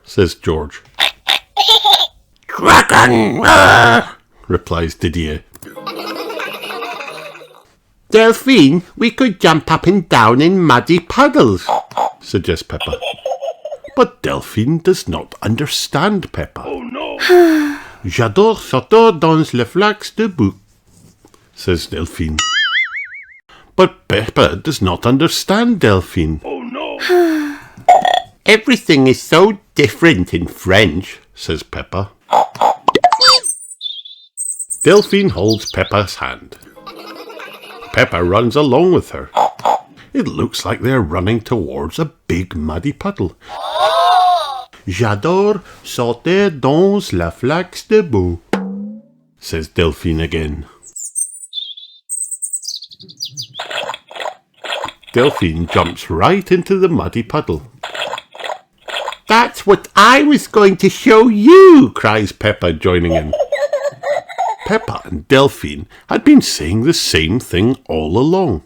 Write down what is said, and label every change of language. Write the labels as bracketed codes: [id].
[en] Says George. Kraken! Replies Didier. Delphine, we could jump up and down in muddy puddles, Suggests Peppa. But Delphine does not understand Peppa. Oh no! [fr] J'adore sauter dans le flax de boue, [en] says Delphine. But Peppa does not understand Delphine. Oh no! Everything is so different in French, says Peppa. Delphine holds Peppa's hand. Peppa runs along with her. It looks like they're running towards a big muddy puddle. [fr] J'adore sauter dans la flaque de boue, [en] says Delphine again. Delphine jumps right into the muddy puddle. That's what I was going to show you, Cries Peppa, joining in. Peppa and Delphine had been saying the same thing all along.